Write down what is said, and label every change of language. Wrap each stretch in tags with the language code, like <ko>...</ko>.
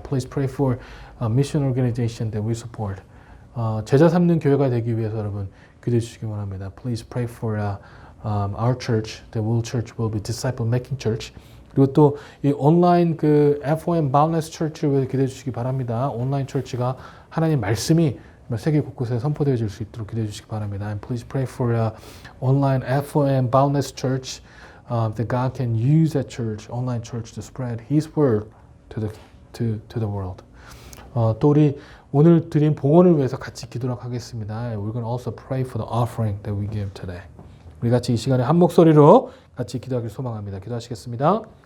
<en>Please pray for a mission organization that we support.</en> <ko>제자 삼는 교회가 되기 위해서 여러분 기도해 주시기 바랍니다.</ko> <en>Please pray for our church, the Will Church will be disciple making church.</en> <ko>그리고 또 이 온라인 그 FOM Boundless Church를 위해서 기도해 주시기 바랍니다. 온라인 처치가 하나님 말씀이 세계 곳곳에 선포되어질 수 있도록 기도해 주시기 바랍니다.</ko> <en>And please pray for online FOM Boundless Church that God can use that church, online church, to spread His word to the world.</en> <ko>또 우리 오늘 드린 봉헌을 위해서 같이 기도하도록 하겠습니다.</ko> <en>We're going to also pray for the offering that we give today.</en> <ko>우리 같이 이 시간에 한 목소리로 같이 기도하길 소망합니다. 기도하시겠습니다.</ko>